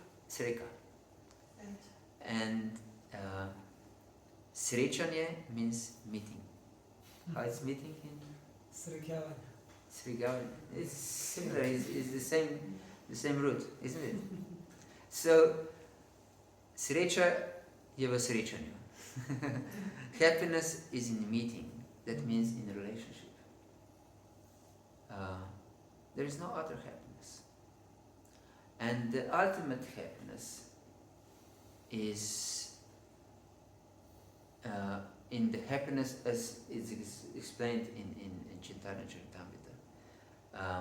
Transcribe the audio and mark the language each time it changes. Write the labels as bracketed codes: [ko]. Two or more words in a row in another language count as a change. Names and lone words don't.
[sl] Sreka. [en] And srečanje means meeting. How is meeting in? Srigavanje. It's similar. It's the same root, isn't it? [sl] So sreča je v srečanju. [en] Happiness is in meeting. That means in relationship. There is no other happiness. And the ultimate happiness is in the happiness as is explained in Chaitanya Charitamrita.